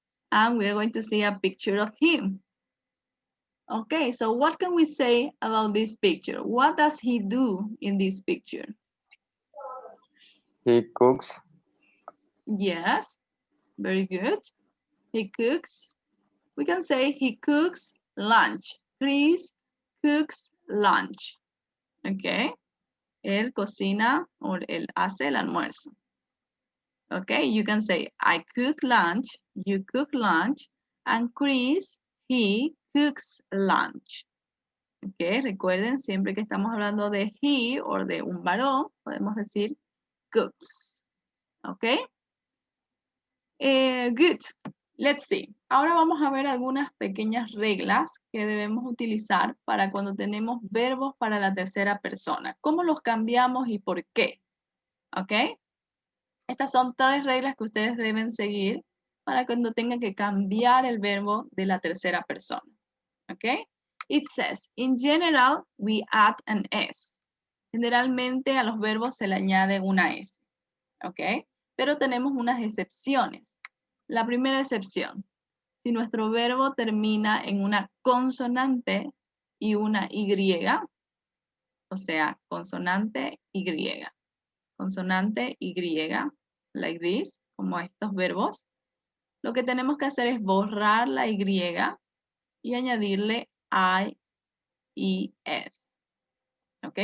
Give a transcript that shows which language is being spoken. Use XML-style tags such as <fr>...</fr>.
<en>And we're going to see a picture of him. Okay, so what can we say about this picture? What does he do in this picture? He cooks. Yes, very good. He cooks. We can say he cooks lunch. Chris cooks lunch. Okay.</en> <es>Él cocina o él hace el almuerzo.</es> <en>Okay, you can say I cook lunch, you cook lunch, and Chris, he cooks lunch.</en> <es>Okay, recuerden, siempre que estamos hablando de he o de un varón, podemos decir cooks. Okay.</es> <en>Good. Let's see.</en> <es>Ahora vamos a ver algunas pequeñas reglas que debemos utilizar para cuando tenemos verbos para la tercera persona. ¿Cómo los cambiamos y por qué? ¿Ok? Estas son 3 reglas que ustedes deben seguir para cuando tengan que cambiar el verbo de la tercera persona. ¿Ok?</es> <en>It says, in general, we add an S.</en> <es>Generalmente a los verbos se le añade una S. ¿Ok? Pero tenemos unas excepciones. La primera excepción, si nuestro verbo termina en una consonante y una Y, o sea, consonante Y, consonante Y,</es> <en>like this,</en> <es>como estos verbos, lo que tenemos que hacer es borrar la Y y añadirle I-E-S. ¿Ok?</es>